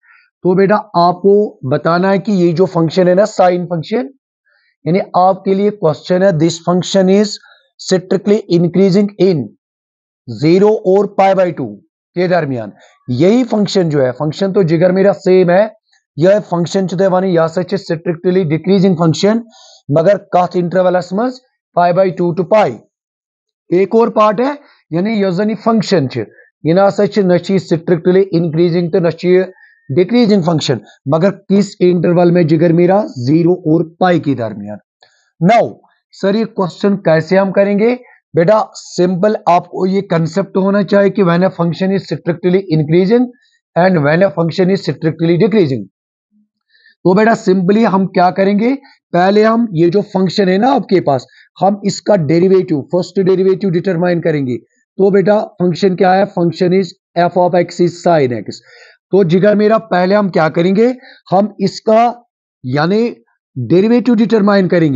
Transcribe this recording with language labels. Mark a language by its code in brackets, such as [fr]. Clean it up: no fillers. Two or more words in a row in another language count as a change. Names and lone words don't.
[hi] तो बेटा आपको बताना है कि ये जो फंक्शन है ना [en] sine function, [hi] यानी आपके लिए क्वेश्चन है [en] this function is strictly increasing in [hi] 0 और π/2 के दरमियान। यही फंक्शन जो है, फंक्शन तो जिगर मेरा सेम है, यह फंक्शन चुने या सच [en] strictly decreasing function [hi] मगर कथ इंटरवलस मज π/2 टू π। एक और पार्ट है, यानी यह फंक्शन यह ना [en] strictly increasing [hi] तो न [en] decreasing function, [hi] मगर किस इंटरवल में जिगर मेरा 0 और π के दरमियान। [en] now sir [hi] ये क्वेश्चन कैसे हम करेंगे बेटा? [en] सिंपल [hi] आपको ये कंसेप्ट होना चाहिए कि [en] when a function is strictly increasing and when a function is strictly decreasing. [hi] तो बेटा सिंपली हम क्या करेंगे, पहले हम ये जो फंक्शन है ना आपके पास, हम इसका डेरिवेटिव [en] first derivative determine [hi] करेंगे। तो बेटा फंक्शन क्या है? [en] function is f of x is sine x. [hi] तो जिगर मेरा पहले हम क्या करेंगे, हम इसका यानी [en] derivative determine [hi] करेंगे।